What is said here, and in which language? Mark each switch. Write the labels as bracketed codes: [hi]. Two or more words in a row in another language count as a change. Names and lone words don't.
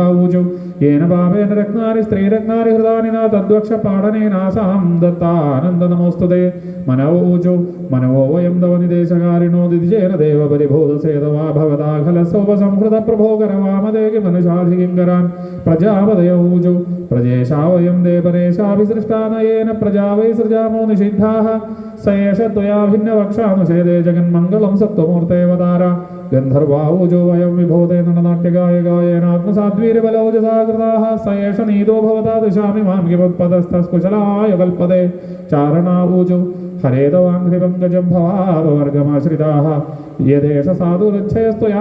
[sa] ऊचु येन पापेन रत्नानि स्त्रीरत्नानि हृदानि न तद्वक्षपाठनेनासां दत्तानन्दनमोऽस्तुते मनवोचु मनवो वयं तव निदेशकारिणो दिदिजेन देव परिभूतसेतवा भवता खलसोपसंहृतप्रभो करवामदे किमनुषाधिकिङ्करान् प्रजापदयौचु प्रजेशा वयं देवरेशाभिसृष्टा नयेन प्रजा वै सृजामो निषिद्धाः स एष त्वया भिन्नवक्षानुषेदे जगन्मङ्गलं सत्त्वमूर्तेऽवतार ഗന്ധർവാഊജോ വയം വിഭൂതേ നടനാട്യഗായകായേനാത്മസാദ്വീരബലൗജസാകൃതാഃ സ ഏഷ നീതോ ഭവതാ ദിശാമി മാം കിമത്പദസ്ഥസ്കുശലായ കൽപ്പതേ ചാരണാഊജോ ഹരേതവാംഘ്രിപങ്കജം ഭവാപവർഗമാശ്രിതാഃ യദേശ സാധുരച്ഛയസ്ത്വയാ